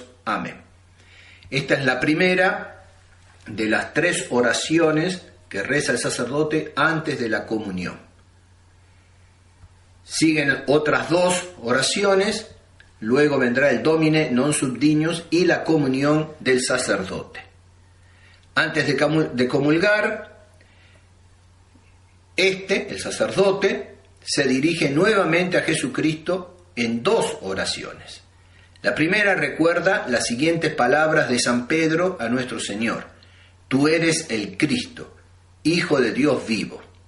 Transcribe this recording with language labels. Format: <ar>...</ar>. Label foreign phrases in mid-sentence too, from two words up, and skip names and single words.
<es>Amén. Esta es la primera de las 3 oraciones que reza el sacerdote antes de la comunión. Siguen otras 2 oraciones, luego vendrá el</es> <la>Domine non sub dignus</la> <es>y la comunión del sacerdote. Antes de comulgar, el sacerdote, se dirige nuevamente a Jesucristo en 2 oraciones. La primera recuerda las siguientes palabras de San Pedro a nuestro Señor: tú eres el Cristo, Hijo de Dios vivo.</es>